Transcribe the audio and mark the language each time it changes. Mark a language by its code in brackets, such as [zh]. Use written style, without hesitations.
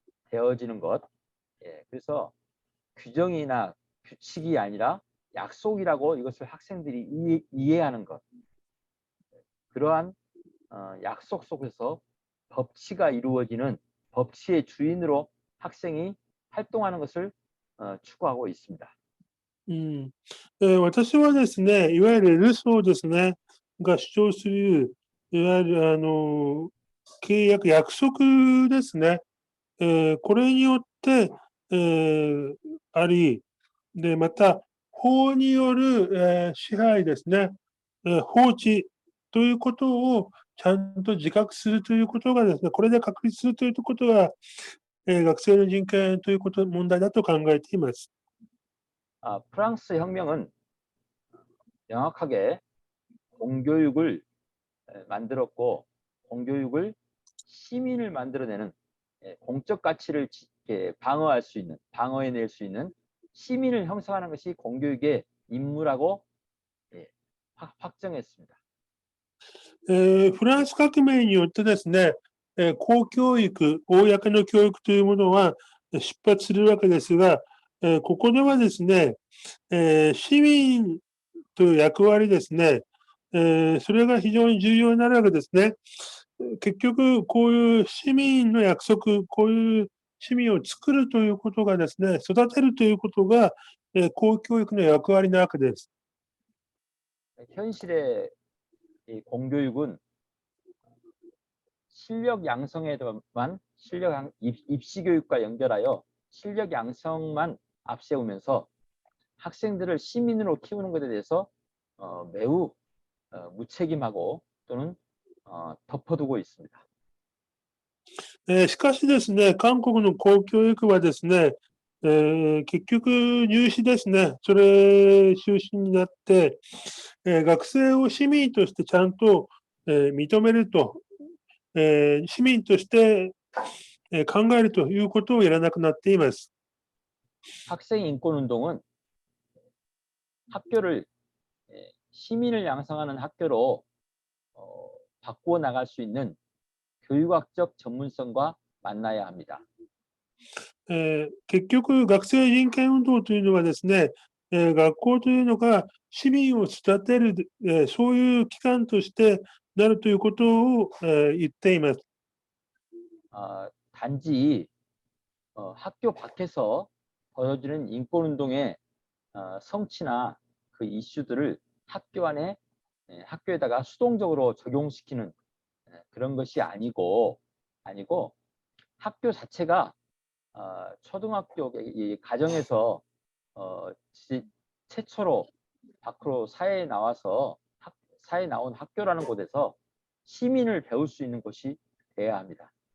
[ko] 되어지는 것, 그래서 규정이나 규칙이 아니라 약속이라고 이것을 학생들이 이해하는 것, 그러한 약속 속에서 법치가 이루어지는 법치의 주인으로 학생이 활동하는 것을 추구하고 있습니다. [ja] 私はですね、いわゆるルソーですね、が主張する、いわゆる契約、約束ですね。これによって、あり、で、また、法による、支配ですね、法治ということをちゃんと自覚するということがですね、これで確立するということが、学生の人権という問題だと考えています。 [ko] 프랑스 혁명은 명확하게 공교육을 만들었고 공교육을 시민을 만들어내는 공적 가치를 방어해낼 수 있는 시민을 형성하는 것이 공교육의 임무라고 확정했습니다. [ja] フランス革命によってですね、公教育、公の教育というものは出発するわけですが、ここではですね、市民という役割ですね、それが非常に重要になるわけですね。結局、こういう市民の約束、こういう市民を作るということがですね、育てるということが、公教育の役割なわけです。 [ko] 현실의 이 공교육은 실력 양성에만 입시 교육과 연결하여 실력 양성만 앞세우면서 학생들을 시민으로 키우는 것에 대해서 매우 무책임하고 또는 덮어두고 있습니다. [ja] しかしですね、韓国の公教育はですね、結局入試ですね、それ中心になって、学生を市民としてちゃんと、認めると、市民として、考えるということをやらなくなっています。 [ko] 학생 인권 운동은 학교를 시민을 양성하는 학교로 바꾸어 나갈 수 있는 교육학적 전문성과 만나야 합니다. [ja] 結局、学生人権運動というのはですね、学校というのが市民を育てる、そういう機関としてなるということを、言っています。 [ko] 단지 학교 밖에서 벌어지는 인권 운동의 성취나 그 이슈들을 학교 안에 학교에다가 수동적으로 적용시키는 그런 것이 아니고 학교 자체가 초등학교 이 가정에서 최초로 밖으로 사회에 나와서 사회에 나온 학교라는 곳에서 시민을 배울 수 있는 곳이 돼야 합니다.